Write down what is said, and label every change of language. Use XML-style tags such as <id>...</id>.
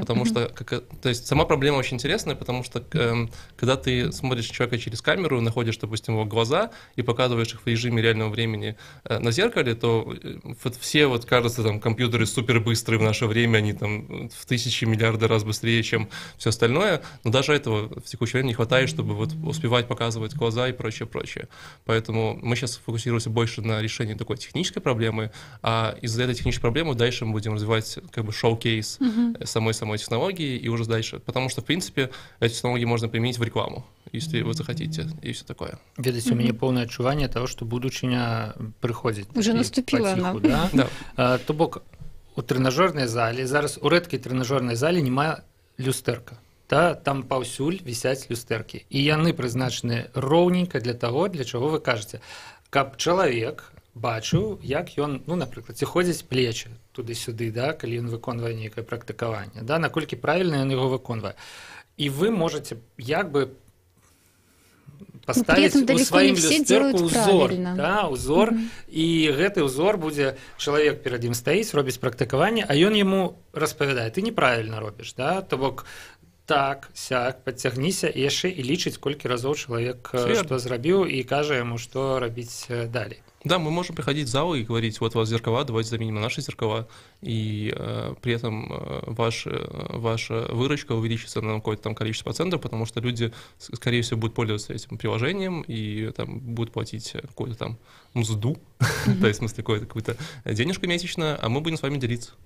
<ru>потому что, то есть сама проблема очень интересная, потому что когда ты смотришь человека через камеру, находишь, допустим, его глаза и показываешь их в режиме реального времени на зеркале, то вот все, вот кажется, там компьютеры супер быстрые в наше время, они там в тысячи миллиарды раз быстрее, чем все остальное, но даже этого в текущее время не хватает, чтобы вот успевать показывать глаза и прочее, прочее. Поэтому мы сейчас фокусируемся больше на решении такой технической проблемы, а из-за этой технической проблемы дальше мы будем развивать как бы шоу-кейс самой технологии и уже дальше. Потому что, в принципе, эти технологии можно применить в рекламу, если вы захотите, и все такое.</ru> <be>Ведаеце, у мяне поўнае адчуванне того, што будучыня прыходзіць.</be> <ru>Уже наступила она. Да?</ru> <be>То бок у трэнажорнай зале, зараз у рэдкай трэнажорнай зале няма люстэрка. Да? Там паўсюль вісяць люстэркі. І яны прызначаны роўненька для таго, для чаго вы кажаце. Каб чалавек бачыў, як ён, ну, напрыклад, ці ходзіць плечы туды-сюды, да, калі ён выконвае нейкае практыкаванне, да, наколькі правільна ён яго выконвае. І вы можаце як бы паставіць у сваім люстэрку ўзор, да, ўзор, і гэты ўзор будзе, чалавек перад ім стаіць, робіць практыкаванне, а ён яму распавядае: ты неправільна робіш, да, то бок так, сяк, подцягніся і яшчэ і лічыць, колькі разоў чалавек што зрабіў, і кажа яму, што рабіць далей.</be> <ru>Да, мы можем приходить в зал и говорить: вот у вас зеркала, давайте заменим на наши зеркала, и при этом ваша выручка увеличится на какое-то там количество процентов, потому что люди, скорее всего, будут пользоваться этим приложением и там будут платить какую-то там мзду, то есть, в смысле, какую-то денежку месячно, а мы будем с вами делиться.</ru>